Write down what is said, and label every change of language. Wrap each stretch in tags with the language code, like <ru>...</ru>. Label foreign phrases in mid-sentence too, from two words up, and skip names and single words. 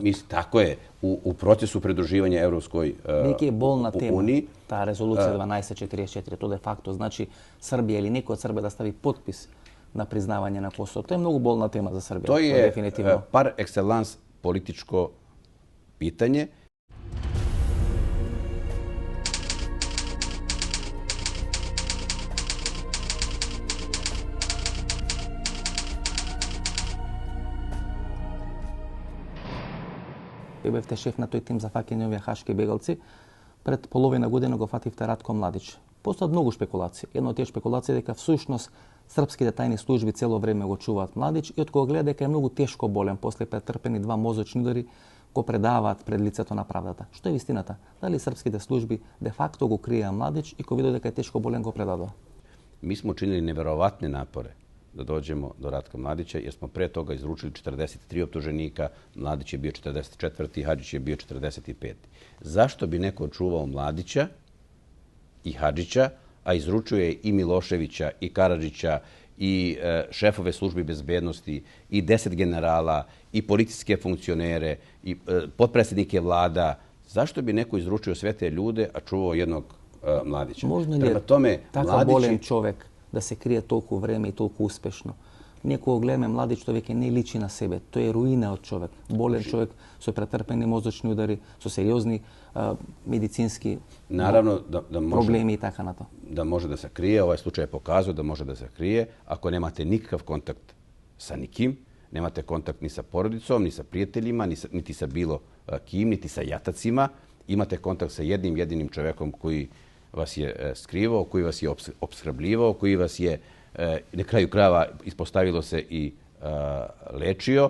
<sr>Tako je, u procesu pridruživanja Evropskoj uniji. Neki je bolna tema, ta rezolucija 1244, to de facto znači Srbija ili neko od Srba da stavi potpis na priznavanje na Kosovo. To je mnogo bolna tema za Srbiju. To je definitivno</sr> <fr>par excellence</fr> <sr>političko pitanje.</sr> <mk>Ви бевте шеф на тој тим за фаќање овие хашки бегалци. Пред половина година го фативте Ратко Младич. Постојат многу шпекулации. Една од тие шпекулации е дека всушност српските тајни служби цело време го чуваат Младич и од кога гледа дека е многу тешко болен после претрпени 2 мозочни удари, го предаваат пред лицето на правдата. Што е вистината? Дали српските служби де факто го криеа Младич и кога видоа дека е тешко болен го предадоа?</mk> <sr>Mi smo učinili neverovatne napore da dođemo do Ratka Mladića, jer smo pre toga izručili 43 optuženika, Mladić je bio 44. Hadžić je bio 45. Zašto bi neko čuvao Mladića i Hadžića, a izručio je i Miloševića, i Karadžića, i šefove službi bezbednosti, i 10 generala, i policijske funkcionere, i potpredsjednike vlada? Zašto bi neko izručio sve te ljude, a čuvao jednog Mladića? Možda li je takav bolen čovek da se krije toliko vreme i toliko uspešno?</sr> <mk>Некој гледаме Младич, тој веќе не личи на себе. Тој е руина од човек. Болен човек со претрпени мозочни удари, со сериозни медицински проблеми и така на тоа.</mk> <sr>Da može da se krije, ovaj slučaj je pokazao da može da se krije ako nemate nikakav kontakt sa nikim, nemate kontakt ni sa porodicom, ni sa prijateljima, niti sa bilo kim, niti sa jatacima, imate kontakt sa jednim jedinim čovekom koji vas je skrivao, koji vas je opskrbljivao, koji vas je na kraju krajeva ispostavilo se i lečio.</sr>